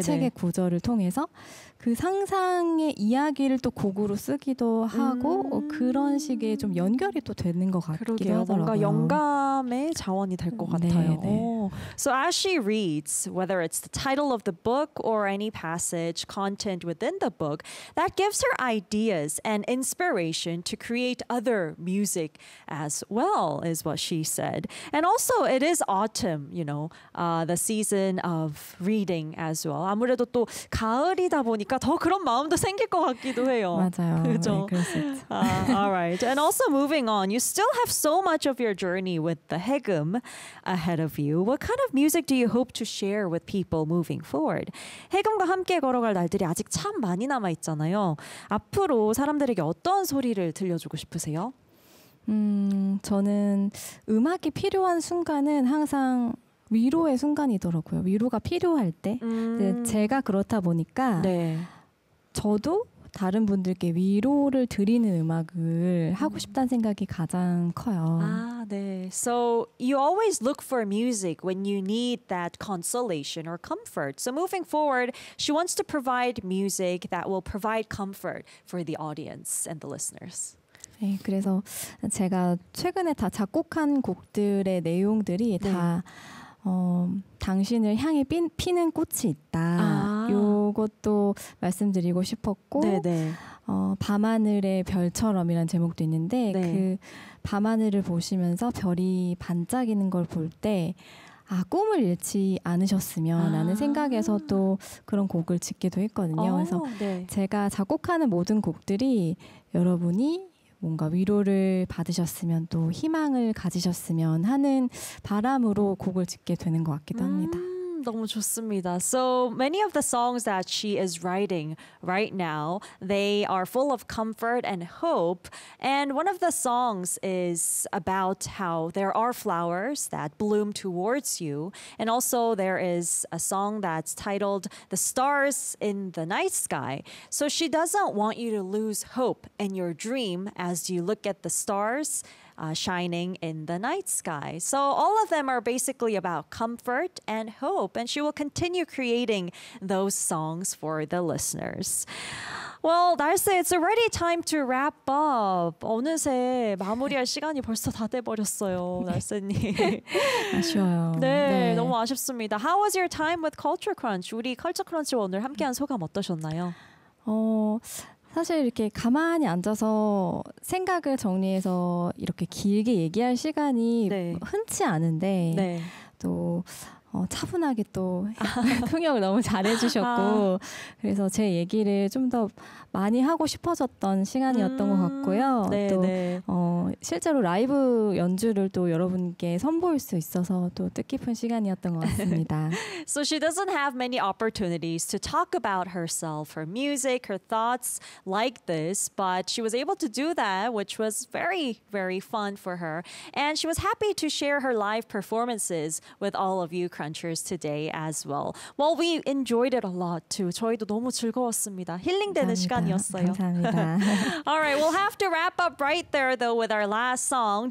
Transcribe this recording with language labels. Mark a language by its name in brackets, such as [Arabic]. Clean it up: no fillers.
[Korean] 책의 네. 구절을 통해서 그 상상의 이야기를 또 곡으로 쓰기도 하고 그런 식의 좀 연결이 또 되는 것 같기도 그러게요. 뭔가 하더라고요. 영감의 자원이 될것 같아요. 네. [English] So as she reads, whether it's the title of the book or any passage content within the book, that gives her ideas and inspiration to create other music as well, is what she said. And also, it is autumn, you know, the season of reading as well. [Korean] 아무래도 또 가을이다 보니까 더 그런 마음도 생길 것 같기도 해요. 맞아요. 예, 그렇죠. 그럴 수 [English] All right. And also, moving on, you still have so much of your journey with the Haegeum ahead of you. What kind of music do you hope to share with people moving forward? [Korean] 해금과 함께 걸어갈 날들이 아직 참 많이 남아 있잖아요. 앞으로 사람들에게 어떤 소리를 들려주고 싶으세요? 저는 음악이 필요한 순간은 항상 위로의 순간이더라고요. 위로가 필요할 때. 제가 그렇다 보니까 네. 저도 다른 분들께 위로를 드리는 음악을 하고 싶다는 생각이 가장 커요. 아, 네. [English] So you always look for music when you need that consolation or comfort. So moving forward, she wants to provide music that will provide comfort for the audience and the listeners. [Korean] 네, 그래서 제가 최근에 다 작곡한 곡들의 내용들이 네. 다 당신을 향해 피는 꽃이 있다. 이것도 아. 말씀드리고 싶었고 네네. 밤하늘의 별처럼이라는 제목도 있는데 네. 그 밤하늘을 보시면서 별이 반짝이는 걸 볼 때 아, 꿈을 잃지 않으셨으면 하는 아. 생각에서 또 그런 곡을 짓기도 했거든요. 그래서 네. 제가 작곡하는 모든 곡들이 여러분이 뭔가 위로를 받으셨으면 또 희망을 가지셨으면 하는 바람으로 곡을 짓게 되는 것 같기도 합니다. 너무 좋습니다. [English] So many of the songs that she is writing right now, they are full of comfort and hope. And one of the songs is about how there are flowers that bloom towards you. And also there is a song that's titled The Stars in the Night Sky. So she doesn't want you to lose hope in your dream as you look at the stars shining in the night sky. So all of them are basically about comfort and hope, and she will continue creating those songs for the listeners. Well, Darcy, it's already time to wrap up. [Korean] 어느새 마무리할 시간이 벌써 다 돼버렸어요, 날쌤님. 아쉬워요. 네, 네, 너무 아쉽습니다. [English] How was your time with Culture Crunch? [Korean] 우리 Culture Crunch와 오늘 함께한 소감 어떠셨나요? 사실 이렇게 가만히 앉아서 생각을 정리해서 이렇게 길게 얘기할 시간이 네. 흔치 않은데 네. 또 차분하게 또 통역을 너무 잘해주셨고 그래서 제 얘기를 좀 더 많이 하고 싶어졌던 시간이었던 것 같고요. 네, 또 네. 실제로 라이브 연주를 또 여러분께 선보일 수 있어서 또 뜻깊은 시간이었던 것 같습니다. [English] So she doesn't have many opportunities to talk about herself, her music, her thoughts like this, but she was able to do that, which was very, very fun for her. And she was happy to share her live performances with all of you Crunchers today as well. Well, we enjoyed it a lot too. [Korean] 저희도 너무 즐거웠습니다. 힐링되는 시간이었어요. 감사합니다. [English] All right, we'll have to wrap up right there though with our last song.